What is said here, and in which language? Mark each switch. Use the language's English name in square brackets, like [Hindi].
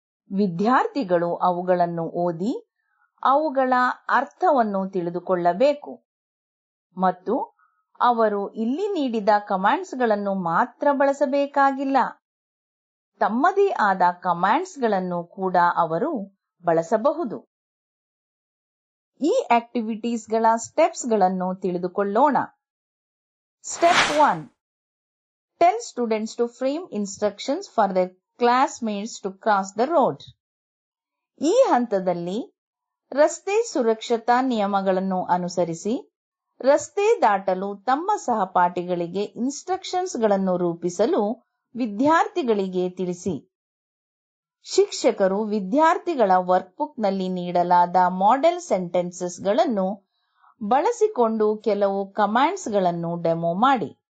[Kannada] ವಿದ್ಯಾರ್ಥಿಗಳು ಅವುಗಳನ್ನು ಓದಿ ಅವುಗಳ ಅರ್ಥವನ್ನು ತಿಳಿದುಕೊಳ್ಳಬೇಕು ಮತ್ತು ಅವರು ಇಲ್ಲಿ ನೀಡಿದ ಕಮಾಂಡ್ಸ್ಗಳನ್ನು ಮಾತ್ರ ಬಳಸಬೇಕಾಗಿಲ್ಲ. ತಮ್ಮದೇ ಆದ ಕಮಾಂಡ್ಸ್ಗಳನ್ನು ಕೂಡ ಅವರು ಬಳಸಬಹುದು. ಈ ಆಕ್ಟಿವಿಟೀಸ್ಗಳ ಸ್ಟೆಪ್ಸ್ಗಳನ್ನು ತಿಳಿದುಕೊಳ್ಳೋಣ. [English] Step 1. Tell students to frame instructions for their classmates to cross the road. [Kannada] ಈ ಹಂತದಲ್ಲಿ ರಸ್ತೆ ಸುರಕ್ಷತಾ ನಿಯಮಗಳನ್ನು ಅನುಸರಿಸಿ ರಸ್ತೆ ದಾಟಲು ತಮ್ಮ ಸಹಪಾಠಿಗಳಿಗೆ ಇನ್ಸ್ಟ್ರಕ್ಷನ್ಸ್ಗಳನ್ನು ರೂಪಿಸಲು ವಿದ್ಯಾರ್ಥಿಗಳಿಗೆ ತಿಳಿಸಿ. ಶಿಕ್ಷಕರು ವಿದ್ಯಾರ್ಥಿಗಳ ವರ್ಕ್ಬುಕ್ನಲ್ಲಿ ನೀಡಲಾದ ಮಾಡೆಲ್ ಸೆಂಟೆನ್ಸಸ್ಗಳನ್ನು ಬಳಸಿಕೊಂಡು ಕೆಲವು ಕಮಾಂಡ್ಸ್ಗಳನ್ನು ಡೆಮೋ ಮಾಡಿ.